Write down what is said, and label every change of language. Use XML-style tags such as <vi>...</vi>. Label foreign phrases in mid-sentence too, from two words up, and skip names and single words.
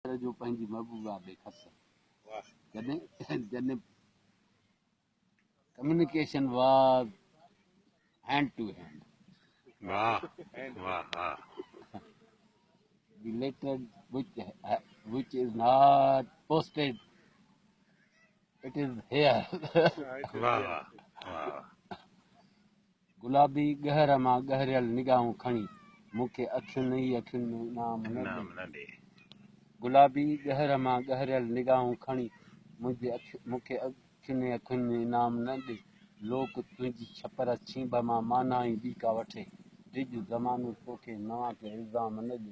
<sd>जो पंहिंजी महबूबा ॾे खत जॾहिं</sd> <en>communication was hand to hand. The letter which is not posted, it is here.</en> <sd>गुलाबी गहर मां गहरियल निगाहूं खणी मूंखे अखियुनि ई अखियुनि में इनाम न ॾे गुलाबी गहर मां गहरियल निगाहूं खणी मूंखे अखियुनि ई अखियुनि में इनाम न ॾे लोक तुंहिंजी छपर छींब मां माना ई ॿी का वठे डिॼ ज़मानो तोखे नवां के इल्ज़ाम न ॾे</sd>